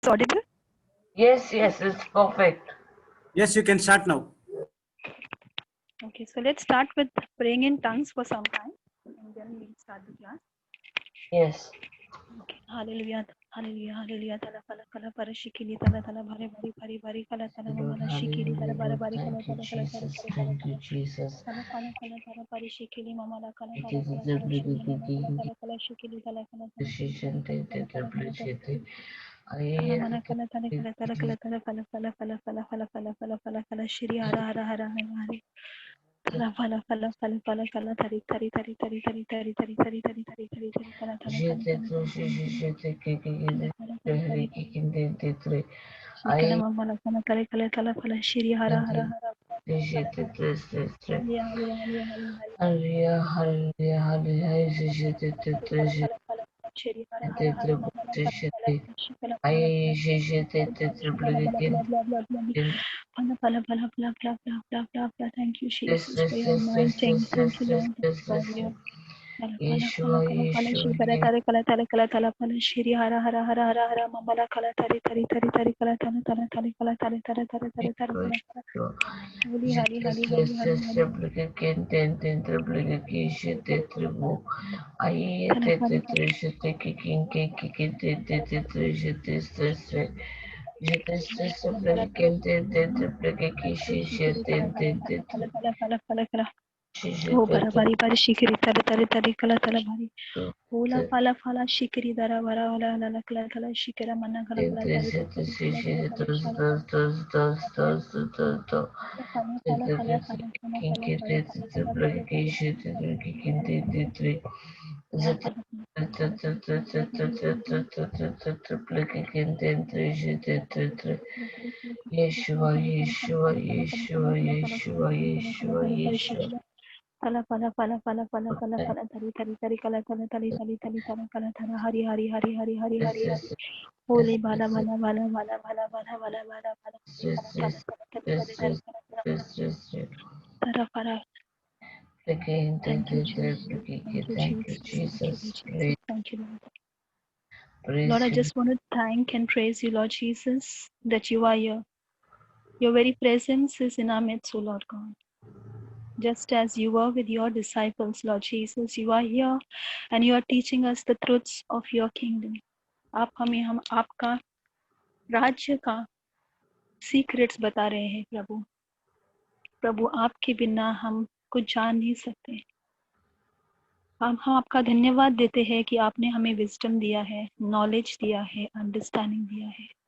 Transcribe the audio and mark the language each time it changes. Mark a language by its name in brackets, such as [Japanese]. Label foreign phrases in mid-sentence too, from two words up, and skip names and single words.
[English] audible? Yes, it's perfect. Yes, you can start now. Okay, so let's start with praying in tongues for some time and then we'll start the class. Yes. Okay. Hallelujah. Hallelujah. Hallelujah. Tala kala kala para shikili tala tala bhare bhari bhari bhari kala tala Lord, mamala shikili tala hallelujah, bara Lord. bhari kala Thank you, tala kala tala Jesus. kala kala Thank you, kala Jesus. tala kala kala tala pari shikili mamala kala It tala is kala the kala shikili mamala kala kala shikili tala kala tala decision kala that kala kala kala kala the Kala I mana kala tala kala tala kala tala kala kala kala kala kala kala kala kala kala shri hara hara hara hara hare Kala fala fala fala fala kala tari tari tari tari tari tari tari tari tari tari tari tari kala tala kala Jete kala to kala kala Jete kala Kiki kala kala Hari tari Kikin de Tre. kala I mala kala tari kala kala fala shri hara hara hara kala Jete kala Tre. hari hari hari hari hari Hallelujah, hallelujah, hallelujah, Jete kala kala kala shri hara hara hara mala kala kala Jete shri kala kala I Jete kala bala Triplicating. bala bala bala bala Bala bala bala bala bala bala bala bala bala. Thank you, Yes, Jesus, for yes, your yes, yes, anointing. yes, Thank yes, you, yes, Lord. yes, God, yes. you. Kala kala kala Yeshua, kala kala Yeshua, shri kala tare kala tare kala tala kala shri hara hara hara hara hara mamala kala tare tare tare tare kala tare tare tare kala tare tare tare tare tare Yeshua, kala kala. Yeshua. Holy Yes, hari yes, hari hari yes, hari yes, hari. Replica, ten, Replica, Kishi, Tetribu. Aye, Kala kala kala. Tetrish, Taking, Kiki, Tetrish, Testre. Jetes, Replica, Tetriplica, Kishi, Kala kala kala kala kala. Shishi, Oh, bara bari bari shikiri tare tare tare kala tala bari. Ola Tetrish. fala fala shikiri dara bara wala la kala kala shikira mana kala kala tare tare kala kala kala shara fala fala fala fala fala fala fala fala fala fala fala fala Yeshua, Yeshua, Yeshua, Yeshua, Yeshua, Yeshua. Pala pala pala pala pala pala pala tari tari tari kala kala tari tari tari tara kala tara hari hari hari hari hari Yes, hari hari yes, yes, holy bala yes, bala bala bala bala bala bala bala bala yes, kala yes, kala tari yes, tari tari yes, kala yes, yes, yes. tara para. Again, Thank you, Jesus. Thank you, thank you, Jesus. Thank you, Jesus. Jesus. Thank you, Lord. Lord, Praise I you. just want to thank and praise you, Lord Jesus, that you are here. Your very presence is in our midst, O Lord God. Just as you were with your disciples, Lord Jesus, you are here and you are teaching us the truths of your kingdom. [Hindi] आप हमें हम आपका राज्य का सीक्रेट्स बता रहे हैं प्रभु प्रभु आपके बिना हम कुछ जान नहीं सकते हम आपका धन्यवाद देते हैं कि आपने हमें विजडम दिया है नॉलेज दिया है अंडरस्टैंडिंग दिया है